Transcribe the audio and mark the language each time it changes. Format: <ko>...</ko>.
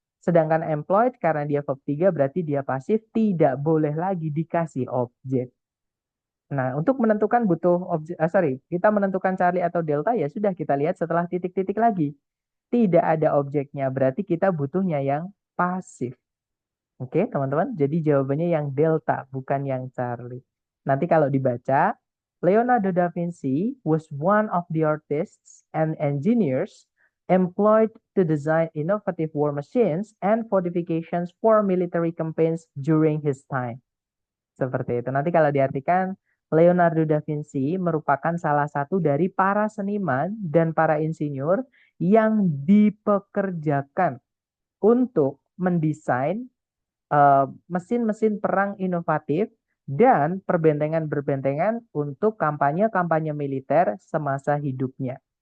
<id>Sedangkan employed karena dia verb 3 berarti dia pasif, tidak boleh lagi dikasih objek. Nah, untuk menentukan butuh objek, kita menentukan Charlie atau delta ya sudah kita lihat setelah titik-titik lagi. Tidak ada objeknya, berarti kita butuhnya yang pasif. Oke, teman-teman. Jadi jawabannya yang delta, bukan yang Charlie. Nanti kalau dibaca,</id> <en>Leonardo da Vinci was one of the artists and engineers employed to design innovative war machines and fortifications for military campaigns during his time.</en> <id>Seperti itu. Nanti kalau diartikan, Leonardo da Vinci merupakan salah satu dari para seniman dan para insinyur yang dipekerjakan untuk mendesain mesin-mesin perang inovatif dan perbentengan-perbentengan untuk kampanye-kampanye militer semasa hidupnya.</id>